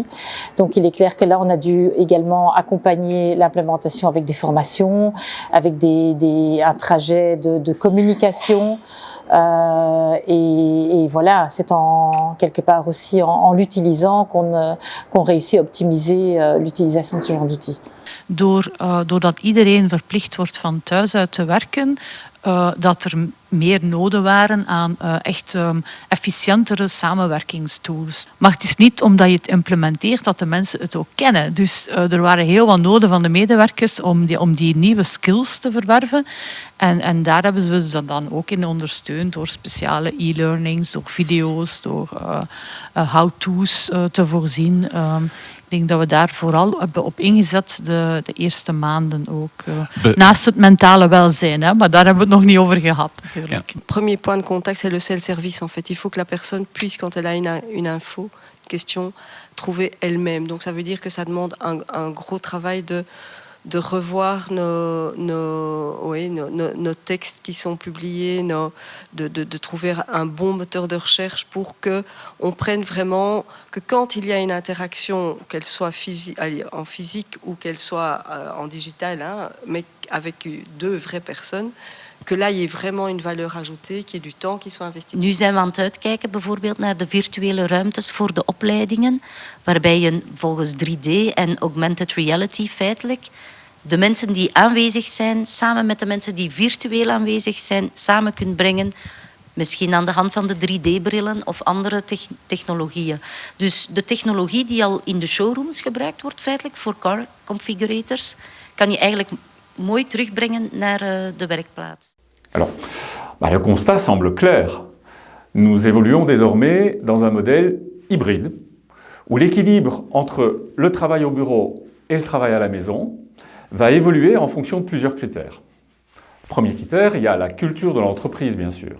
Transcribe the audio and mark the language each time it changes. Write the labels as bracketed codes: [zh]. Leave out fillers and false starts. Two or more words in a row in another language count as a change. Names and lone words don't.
[fr] Donc il est clair que là on a dû également accompagner l'implémentation avec des formations, avec un trajet de communication. Et voilà, c'est quelque part aussi en l'utilisant qu'on réussit à optimiser l'utilisation de ce genre d'outils. [nl] Doordat iedereen verplicht wordt van thuis uit te werken, dat er meer noden waren aan echt efficiëntere samenwerkingstools. Maar het is niet omdat je het implementeert dat de mensen het ook kennen. Dus er waren heel wat noden van de medewerkers om die nieuwe skills te verwerven. En daar hebben we ze dan ook in ondersteund door speciale e-learnings, door video's, door how-to's te voorzien. Ik denk dat we daar vooral hebben op ingezet de eerste maanden ook. Naast het mentale welzijn, maar daar hebben we het nog niet over gehad natuurlijk. [fr] Le premier point de contact, c'est le self-service. En fait, il faut que la personne puisse, quand elle a une info, une question, trouver elle-même. Donc ça veut dire que ça demande un gros travail de revoir nos textes qui sont publiés, de trouver un bon moteur de recherche pour qu'on prenne vraiment que quand il y a une interaction, qu'elle soit en physique ou qu'elle soit en digital, mais avec deux vraies personnes, que là, il y ait vraiment une valeur ajoutée, qu'il y ait du temps qui soit investi. [nl] Nu zijn we aan het uitkijken bijvoorbeeld naar de virtuele ruimtes voor de opleidingen, waarbij je volgens 3D en [en] augmented reality [nl] feitelijk de mensen die aanwezig zijn, samen met de mensen die virtueel aanwezig zijn, samen kunt brengen. Misschien aan de hand van de 3D-brillen of andere technologieën. Dus de technologie die al in de showrooms gebruikt wordt, feitelijk voor [en] car configurators, [nl] kan je eigenlijk mooi terugbrengen naar de werkplaats. [fr] Alors, le constat semble clair. Nous évoluons désormais dans un modèle hybride, où l'équilibre entre le travail au bureau et le travail à la maison va évoluer en fonction de plusieurs critères. Premier critère, il y a la culture de l'entreprise, bien sûr.